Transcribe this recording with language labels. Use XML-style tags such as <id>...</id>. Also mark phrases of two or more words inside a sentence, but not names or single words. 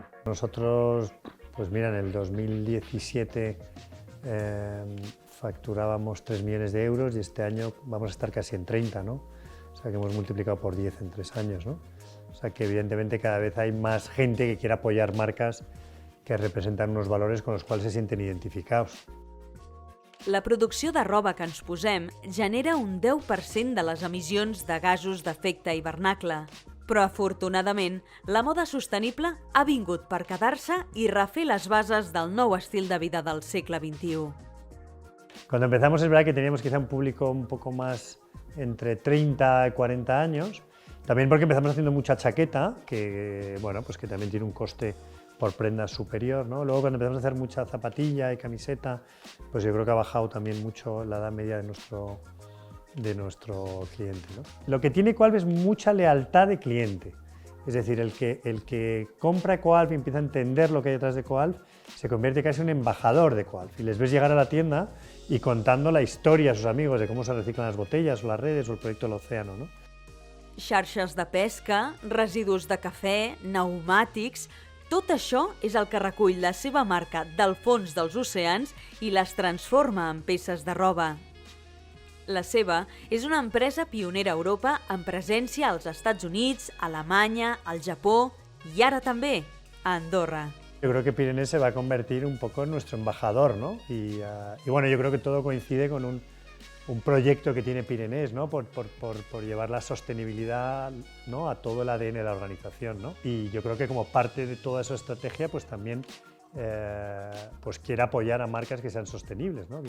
<es>Nosotros, pues mira, en el 2017 facturábamos 3 millones de euros y este año vamos a estar casi en 30, ¿no? O sea que hemos multiplicado por 10 en 3 años, ¿no? O sea que evidentemente cada vez hay más gente que quiere apoyar marcas que representan unos valores con los cuales se sienten identificados.</es> <ca>La producció de roba que ens posem genera un 10% de les emissions de gasos d'efecte hivernacle. Però, afortunadament, la moda sostenible ha vingut per quedar-se i refer les bases del nou estil de vida del segle XXI.</ca> <es>Cuando empezamos es verdad que teníamos quizá un público un poco más entre 30 y 40 años, también porque empezamos haciendo mucha chaqueta, que, bueno, pues que también tiene un coste por prenda superior, ¿no? Luego cuando empezamos a hacer mucha zapatilla y camiseta, pues yo creo que ha bajado también mucho la edad media de nuestro cliente, ¿no? Lo que tiene Ecoalf es mucha lealtad de cliente, es decir, el que compra Ecoalf y empieza a entender lo que hay detrás de Ecoalf se convierte casi en un embajador de Ecoalf y les ves llegar a la tienda y contando la historia a sus amigos de cómo se reciclan las botellas o las redes o el proyecto del océano, ¿no?</es> <ca>Xarxes de pesca, residus de cafè, pneumàtics... Tot això és el que recull la seva marca del fons dels oceans i les transforma en peces de roba. La seva és una empresa pionera a Europa amb presència als Estats Units, Alemanya, al Japó i ara també a Andorra.</ca> <es>Yo creo que Pirinés se va a convertir un poco en nuestro embajador, ¿no? Y bueno, yo creo que todo coincide con un proyecto que tiene Pirinés, ¿no? por llevar la sostenibilidad, ¿no? a todo el ADN de la organización, ¿no? Y yo creo que como parte de toda esa estrategia, pues también pues quiere apoyar a marcas que sean sostenibles, ¿no?</es>